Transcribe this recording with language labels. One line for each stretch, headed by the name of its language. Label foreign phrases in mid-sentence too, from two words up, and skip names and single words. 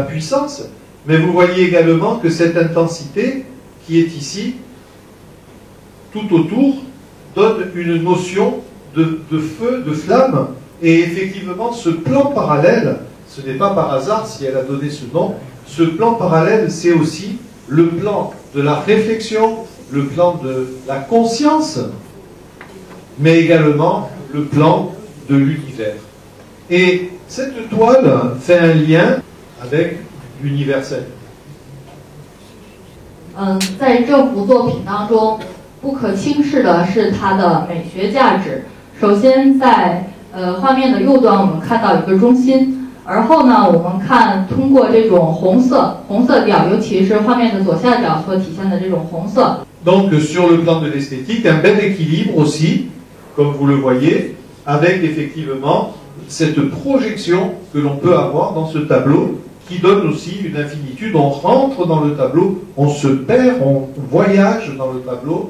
French: puissance, mais vous voyez également que cette intensité qui est ici, tout autour, donne une notion de feu, de flamme, et effectivement ce plan parallèle, ce n'est pas par hasard si elle a donné ce nom, ce plan parallèle c'est aussi le plan de la réflexion, le plan de la conscience, mais également le plan de l'univers. Et cette toile fait un lien avec l'universel.
Chinese: 在这幅作品当中，不可轻视的是它的美学价值。首先在画面的右端，我们看到一个中心，而后呢，我们看通过这种红色调，尤其是画面的左下角所体现的这种红色。
French: Donc sur le plan de l'esthétique, un bel équilibre aussi, comme vous le voyez, avec effectivement cette projection que l'on peut avoir dans ce tableau, qui donne aussi une infinitude. On rentre dans le tableau, on se perd, on voyage dans le tableau.